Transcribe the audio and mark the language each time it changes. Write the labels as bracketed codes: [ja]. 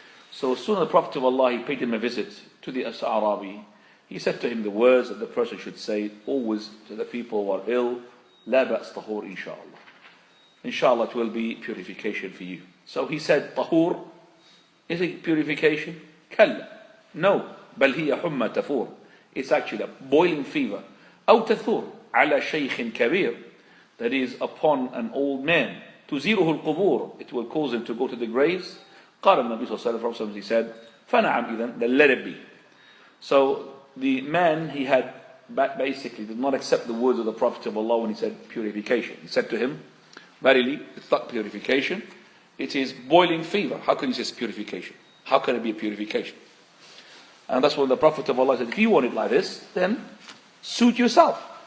[en] So as soon as the Prophet of Allah, he paid him a visit to the Arabi, he said to him the words that the person should say always to the people who are ill, [ar] لا بأس طهور [en] inshallah. Inshallah, it will be purification for you. So he said, طهور, is it purification? [ar] كلا, [en] no, [ar] بل هي حمى تفور. [en] It's actually a boiling fever. [ar] أو تثور على شيخ كبير, [en] that is upon an old man. [ar] تزيره القبور, [en] it will cause him to go to the graves. [ar] قال النبي صلى الله عليه وسلم, [en] he said, [ar] فنعم إذن, [en] then let it be. So the man, he had basically did not accept the words of the Prophet of Allah when he said purification. He said to him, verily, it's not purification, it is boiling fever. How can you say it's purification? How can it be a purification? And that's when the Prophet of Allah said, if you want it like this, then suit yourself.